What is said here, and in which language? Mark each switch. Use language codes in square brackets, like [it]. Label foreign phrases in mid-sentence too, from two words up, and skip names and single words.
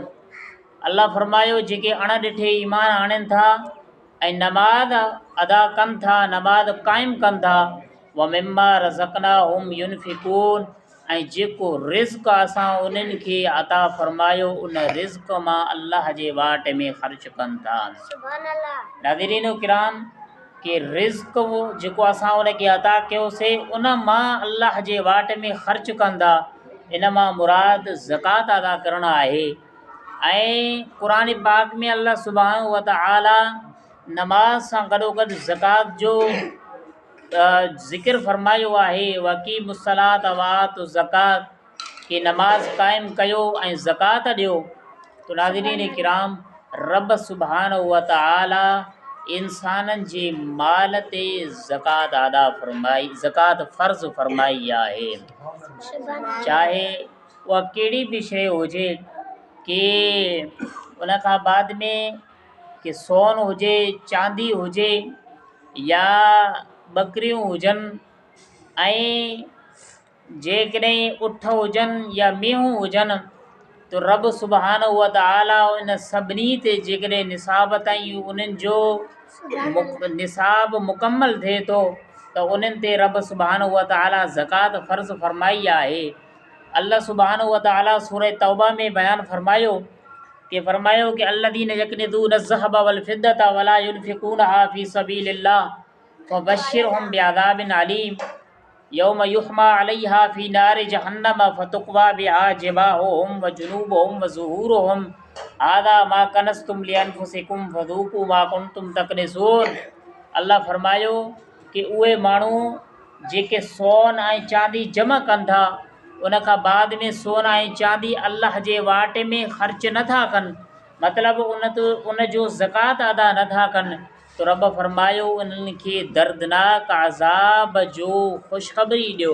[sd] अल्लाह फ़रमायो जेके अण ॾिठे ईमान आणनि था ऐं नमाज अदा कनि था नमाज क़ाइमु कनि था [ar] ومما رزقناهم ينفقون [sd] ऐं जेको रिज़्क़ असां उन्हनि खे अता फ़रमायो उन रिज़्क़ मां अल्लाह जे वाट में ख़र्च कनि था। [ar] سبحان الله. [sd] नाज़रीन किराम के रिज़्क़ जेको असां उनखे अता कयोसीं उन मां अल्लाह जे वाट में ख़र्च कंदा इन मां मुराद ज़कात अदा करणु आहे। ऐं क़ुरान पाक में [ar] الله سبحانه وتعالى [sd] नमाज सां गॾोगॾु ज़कात जो ज़िक्र फ़रमायो आहे [ar] وأقيموا الصلاة وآتوا الزكاة [sd] कि नमाज क़ाइमु कयो ऐं ज़कात ॾियो। तो नाज़रीन किराम रब [ar] سبحانه وتعالى [sd] इंसाननि जे माल ते ज़कात अदा फ़रमाई ज़कात फ़र्ज़ फ़रमाई आहे चाहे उहा कहिड़ी भी शइ हुजे कि उन खां बाद में कि सोन हुजे चांदी हुजे या बकरियूं हुजनि ऐं जेकॾहिं उठ हुजनि या मेहूं हुजनि तो रब [ar] سبحانه وتعالى [sd] इन सभिनी ते जेकॾहिं निसाब ताईं उन्हनि जो निसाब मुकम्मल थिए थो त उन्हनि ते रब [ar] سبحانه وتعالى [sd] ज़कात फ़र्ज़ फ़रमाई आहे। [ar] الله سبحانه وتعالى [sd] सूरह तौबा में बयान फ़रमायो कि [ar] الذين يكنزون الذهب والفضة ولا ينفقونها في سبيل الله فبشرهم بعذاب أليم يوم يحمى عليها في نار جهنم فتكوى بها جباههم وجنوبهم وظهورهم هذا ما كنزتم لأنفسكم فذوقوا ما كنتم تكنزون. [sd] अल्लाह फ़रमायो कि उहे माण्हू जेके सोन ऐं चांदी जमा कनि था उन खां बाद में सोन ऐं चांदी अल्लाह जे वाट में ख़र्च नथा कनि मतिलबु उन जो ज़कात अदा नथा कनि तो रब फ़रमायो उन्हनि खे दर्दनाक अज़ाब जो ख़ुशख़बरी ॾियो।